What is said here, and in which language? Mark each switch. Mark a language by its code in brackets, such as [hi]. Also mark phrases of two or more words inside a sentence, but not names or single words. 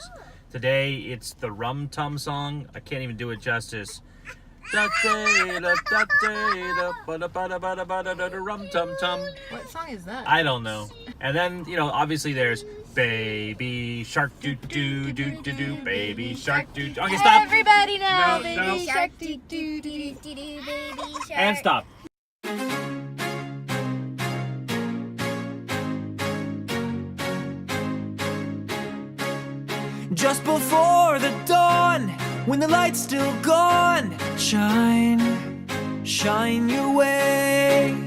[en] Today it's the Rum Tum song. I can't even do it justice. Rum Tum Tum. What song is that? I don't know. And then, you know, obviously there's Baby Shark doo doo doo doo doo, Baby Shark doo. Okay, stop. Everybody now, No, baby no. shark doo doo doo doo doo, baby shark. And stop. Just before the dawn, when the light's still gone, shine, shine your way.